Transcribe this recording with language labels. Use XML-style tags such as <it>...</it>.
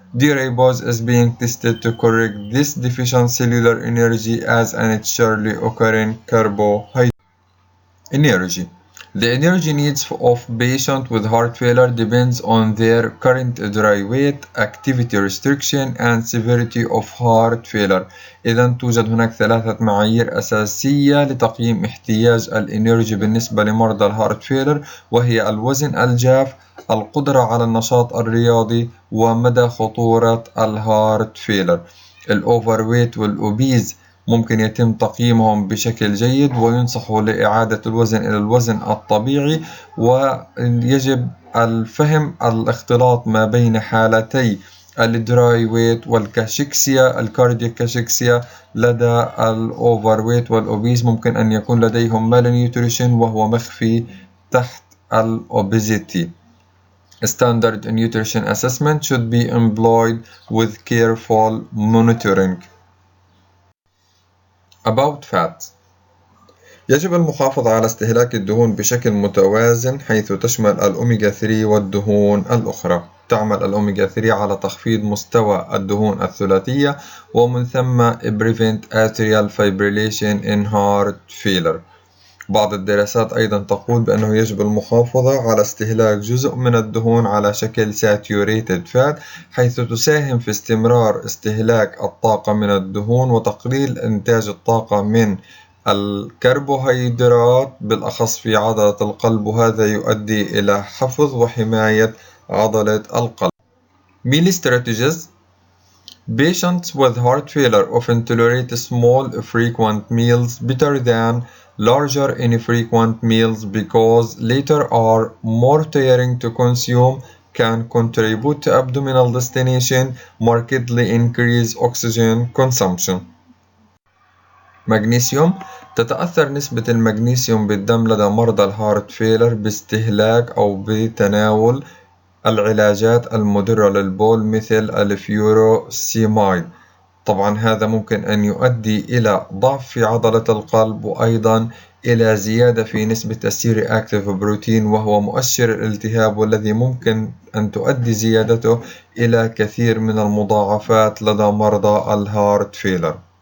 <en>D-Ribose is being tested to correct this deficient cellular energy as a naturally occurring carbohydrate. Energy. The energy needs of patients with heart failure depends on their current dry weight, activity restriction, and severity of heart failure.</en> <ar>إذا توجد هناك 3 معايير أساسية لتقييم احتياج الإنرجي بالنسبة لمرضى الهارت فيلر، وهي الوزن الجاف، القدرة على النشاط الرياضي، ومدى خطورة الهارت فيلر. الأوفر ويت والأوبيز ممكن يتم تقييمهم بشكل جيد وينصحوا لإعادة الوزن إلى الوزن الطبيعي، ويجب الفهم الاختلاط ما بين حالتي الدراي ويت والكاشيكسيا الكاردياك كاشيكسيا. لدى الأوفر ويت والأوبيز ممكن أن يكون لديهم مالنيوتريشن وهو مخفي تحت الأوبيزيتي.</ar> <en>Standard nutrition assessment should be employed with careful monitoring. About fat.</en> <ar>يجب المحافظة على استهلاك الدهون بشكل متوازن، حيث تشمل الأوميغا 3 والدهون الأخرى. تعمل الأوميغا 3 على تخفيض مستوى الدهون الثلاثية، ومن ثم</ar> <en>prevent atrial fibrillation in heart failure.</en> <ar>بعض الدراسات أيضا تقول بأنه يجب المحافظة على استهلاك جزء من الدهون على شكل saturated fat، حيث تساهم في استمرار استهلاك الطاقة من الدهون وتقليل إنتاج الطاقة من الكربوهيدرات بالأخص في عضلة القلب، وهذا يؤدي إلى حفظ وحماية عضلة القلب.</ar> <en>Meal strategies. Patients with heart failure often tolerate small frequent meals better than larger infrequent meals because later are more tiring to consume, can contribute to abdominal distension, markedly increase oxygen consumption.</en> <ar>مغنيسيوم. تتأثر نسبة المغنيسيوم بالدم لدى مرضى الهارت فيلر باستهلاك أو بتناول العلاجات المضرة للبول مثل الفيوروسيمايد. طبعا هذا ممكن أن يؤدي إلى ضعف في عضلة القلب، وأيضا إلى زيادة في نسبة السيري أكتيف بروتين، وهو مؤشر الالتهاب، والذي ممكن أن تؤدي زيادته إلى كثير من المضاعفات لدى مرضى الهارت فيلر.</ar>